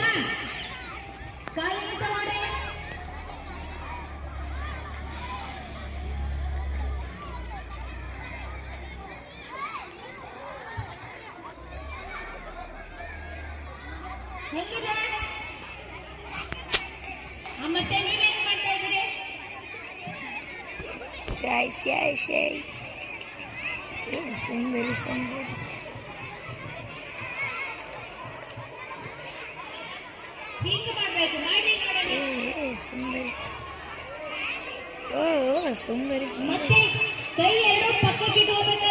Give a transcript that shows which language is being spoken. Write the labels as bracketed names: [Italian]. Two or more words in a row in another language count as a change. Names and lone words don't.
[Kannada] ಕಾಲಿನ ತಗೊಳ್ರಿ. ಹೆಂಗಿದೆ? ಮತ್ತೆ ನೀವೇನ್ ಮಾಡ್ತಾ ಇದ್ದೀರಿ? [Hindi] शाय शाय शाय ये सुंदर सुंदर [Kannada] ಹೀಗೆ ಮಾಡ್ಬೇಕು. ಮಾಡಿ ನೋಡೋಣ. [Hindi] ये सुंदर ओ सुंदर सुंदर [Kannada] ಮತ್ತೆ ಕೈ ಎರಡು ಪಕ್ಕಕ್ಕೆ ಇಟ್ಕೋಬೇಕು.